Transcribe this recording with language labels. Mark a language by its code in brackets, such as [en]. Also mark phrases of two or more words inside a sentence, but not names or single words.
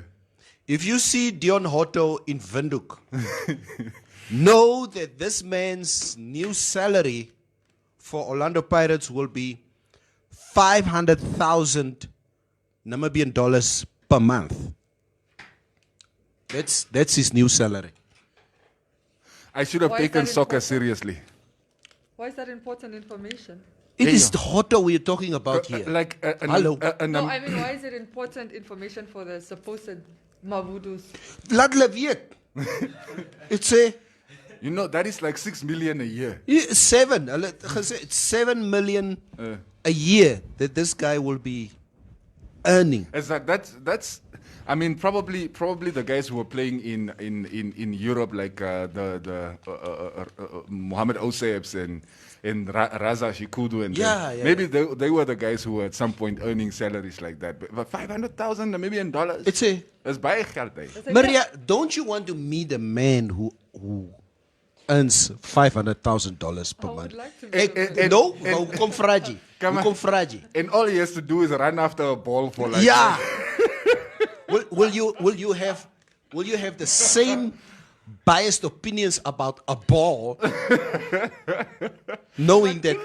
[en] If you see Dion Hotto in Windhoek, know that this man's new salary for Orlando Pirates will be 500,000 Namibian dollars per month. That's his new salary. I should have Why is taken that soccer important? seriously. Why is that important information? It is Hotto we're talking about here. Hello. No, I mean, why is it important information for the supposed Mavudus? [af] Laat hulle weet. [en] It's a... You know, that is like 6 million a year. 7. [af] Hulle het gesê, [en] it's 7 million a year that this guy will be earning. That's I mean, probably the guys who were playing in Europe, like the Mohamed Osebs and Raza Shikudu, and maybe they were the guys who were at some point earning salaries like that. But 500,000 Namibian dollars. It's a... [af] That's baie geld, hè. [en] Maria, don't you want to meet a man who earns $500,000 per I would month? like to be [af] No, kom fraji. [en] Come on. [af] Kom fraji. [en] And all he has to do is run after a ball for like... Yeah. Will you have the same biased opinions about a ball, knowing that